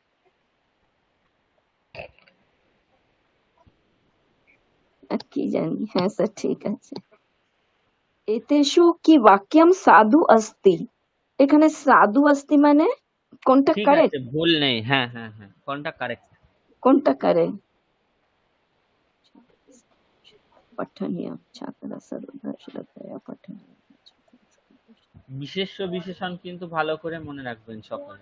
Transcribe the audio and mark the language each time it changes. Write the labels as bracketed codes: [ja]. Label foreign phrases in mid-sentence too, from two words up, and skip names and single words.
[bn] কি জানি, হ্যাঁ স্যার ঠিক আছে। [sa] এতেষু কি বাক্যম সাধু अस्ति, এখানে সাধু अस्ति [bn] মানে কোনটা ঠিক আছে, কারেক্ট? ভুল নেই। হ্যাঁ হ্যাঁ হ্যাঁ, কোনটা কারেক্ট? কোনটা কারেক্ট? [sa] पठनीय छात्र सर्वदा श्रद्धया पठनीय। [bn] বিশেষ্য বিশেষণ কিন্তু ভালো করে মনে রাখবেন সকলে।